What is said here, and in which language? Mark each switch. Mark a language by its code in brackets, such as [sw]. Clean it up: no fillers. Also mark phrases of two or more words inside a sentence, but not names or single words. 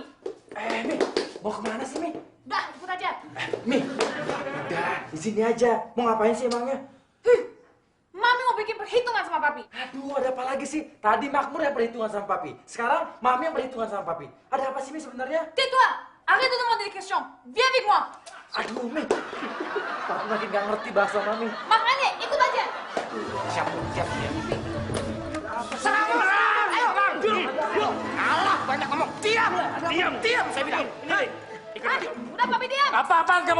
[id] Mi, mau kemana sih, Mi? Udah, ikut aja. Mi, udah, di sini aja. Mau ngapain sih emangnya? Mami mau bikin perhitungan sama papi. Aduh, ada apa lagi sih? Tadi Makmur yang perhitungan sama Papi. Sekarang Mami yang perhitungan sama Papi. Ada apa sih, Mi, sebenarnya? [fr] Tais-toi! Arrête de demander des questions. Viens avec moi. [id] Aduh, Mi. Papi makin gak ngerti bahasa Mami. Makanya ikut aja. Siap, siap. Alah, banyak ngomong. Diam, saya bilang. Udah papi diam. Apa-apaan kamu?